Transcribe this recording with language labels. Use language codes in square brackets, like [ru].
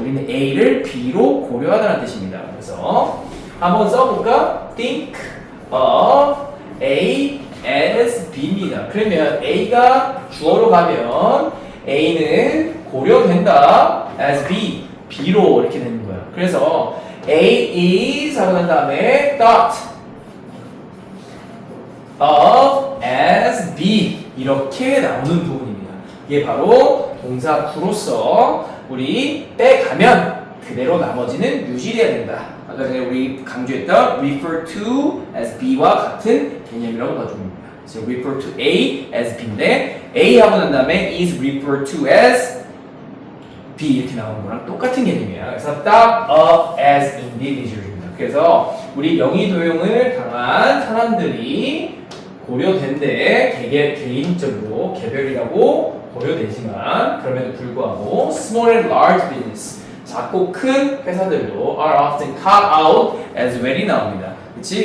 [ko] 우리는 A를 B로 고려하다는 뜻입니다. 그래서 한번 써볼까? [en] think of A as B입니다. [ko] 그러면 A가 주어로 가면 A는 고려된다. as B. B로 이렇게 되는 거야. 그래서 A is 하고 난 다음에 [en] dot of as B [ko] 이렇게 나오는 부분입니다. 이게 바로 동사 구로서 우리 빼가면 그대로 나머지는 유지돼야 된다. 아까 전에 우리 강조했던 [en] refer to as B [ko] 와 같은 개념이라고 봐줍니다. 그래서 [en] refer to A as B [ko] 인데 A 하고 난 다음에 [en] is referred to as B [ko] 이렇게 나오는 거랑 똑같은 개념이에요. 그래서 [en] thought of as individual입니다. [ko] 그래서 우리 명의도용을 당한 사람들이 고려된데 개인적으로 개별이라고 고려되지만 그럼에도 불구하고 [en] small and large business [ko] 작고 큰 회사들도 [en] are often caught out as well [ko] 이 나옵니다. 그치?